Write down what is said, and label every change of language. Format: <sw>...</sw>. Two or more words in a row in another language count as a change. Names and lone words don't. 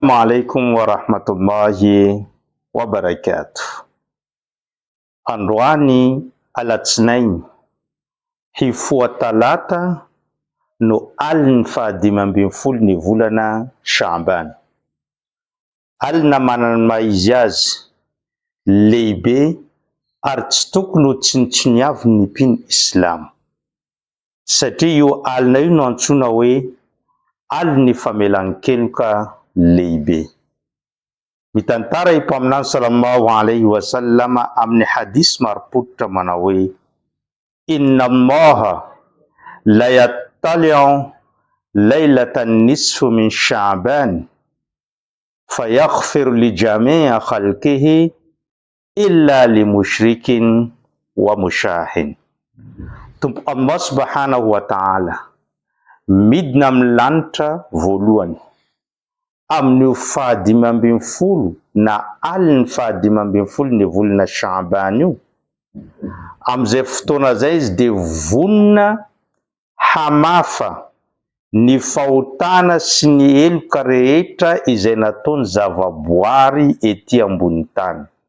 <ar>السلام عليكم ورحمة الله وبركاته.</ar> <mg>Androany alatsinainy hifoa talata no aliny fahadimy ambin'ny folo ny volana Shaaban. Alina manana ny maha izy azy lehibe ary tsy tokony ho tsinotsiniavy ny mpino Islamo, satria io alina io no antsoina hoe aliny famelan-keloka lehibe. Mitantara i mpaminany</mg> <ar>صلى الله عليه وسلم</ar> <mg>amin'ny hadis marim-pototra manao hoe:</mg> <ar>إن الله ليطلع ليلة النصف من شعبان فيغفر لجميع خلقه إلا لمشرك ومشاحن.</ar> <mg>Tompo</mg> <ar>الله سبحانه وتعالى</ar> <mg>midina amin'ny lanitra voalohany amin'ny fahadimy ambin'ny folo na aliny fahadimy ambin'ny folo ny volana Shaaban io, amin'izay fotoana zay izy de vonina hamafa ny fahotana sy ny eloka rehetra izay nataony zavaboary ety ambony tany.</mg>